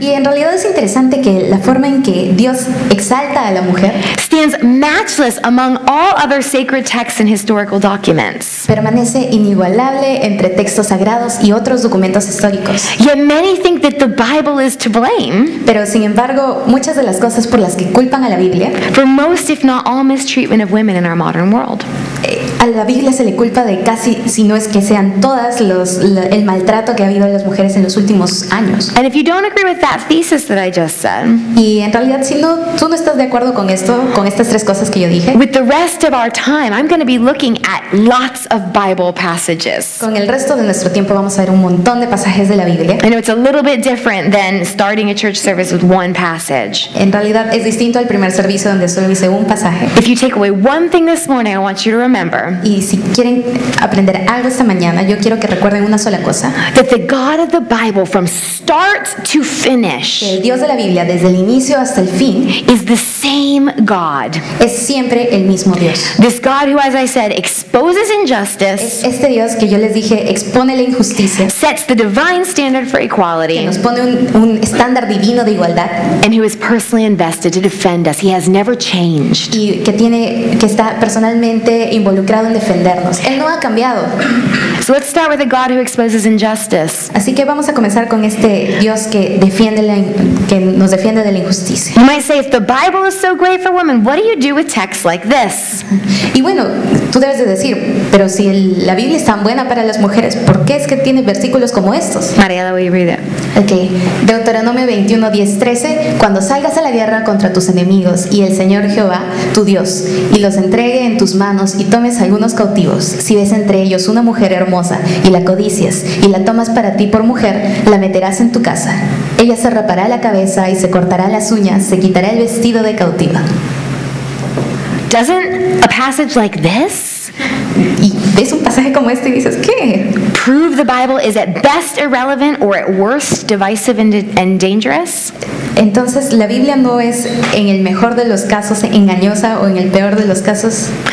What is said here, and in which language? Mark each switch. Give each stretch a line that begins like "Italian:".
Spanish: Y en realidad es interesante que la forma en que Dios exalta a la mujer
English: stands matchless among all other sacred texts and historical documents.
Spanish: permanece inigualable entre textos sagrados y otros documentos históricos.
English: Yet many think that the Bible is to blame
Spanish: Pero sin embargo, muchas de las cosas por las que culpan a la Biblia,
English: for most, if not all, mistreatment of women in our modern world.
Spanish: a la Biblia se le culpa de casi, si no es que sean todas, el maltrato que ha habido a las mujeres en los últimos años.
English: And if you don't agree with that thesis that I just said,
Spanish: Y en realidad, si no, tú no estás de acuerdo con esto, con estas 3 cosas que yo dije,
English: with the rest of our time, I'm going to be looking at lots of Bible passages.
Spanish: con el resto de nuestro tiempo vamos a ver un montón de pasajes de la Biblia.
English: I know it's a little bit different than starting a church service with one passage.
Spanish: En realidad es distinto al primer servicio donde solo hice un pasaje.
English: If you take away one thing this morning, I want you to remember
Spanish: Y si quieren aprender algo esta mañana, yo quiero que recuerden una sola cosa.
English: that the God of the Bible, from start to
Spanish: Que
English: finish,
Spanish: el Dios de la Biblia, desde el inicio hasta el fin,
English: is the same God.
Spanish: es siempre el mismo Dios.
English: This God who, as I said, exposes
Spanish: Es
English: injustice,
Spanish: este Dios que yo les dije expone la injusticia,
English: sets the divine standard for
Spanish: que
English: equality,
Spanish: nos pone un estándar divino de igualdad
English: and who is personally invested to defend us. He has never changed.
Spanish: y que está personalmente involucrado en defendernos. Él no ha cambiado.
English: So let's start with a God who exposes injustice.
Spanish: Así que vamos a comenzar con este Dios que que nos defiende de la injusticia.
English: You might say, if the Bible is so great for women, what do you do with texts like this?
Spanish: Y bueno, tú debes de decir, pero si la Biblia es tan buena para las mujeres, ¿por qué es que tiene versículos como estos?
English: Mariela, will you read it?
Spanish: Ok, Deuteronomio 21, 10, 13. Cuando salgas a la guerra contra tus enemigos y el Señor Jehová, tu Dios, y los entregue en tus manos y tomes algunos cautivos, si ves entre ellos una mujer hermosa y la codicias y la tomas para ti por mujer, la meterás en tu casa. Ella se rapará la cabeza y se cortará las uñas, se quitará el vestido de cautiva.
English: Doesn't a passage like this
Spanish: Y ves un pasaje como este y dices, ¿qué?
English: prove the Bible is at best irrelevant or at worst divisive and dangerous?
Spanish: Entonces, la Biblia no es en el mejor de los casos engañosa o en el peor de los casos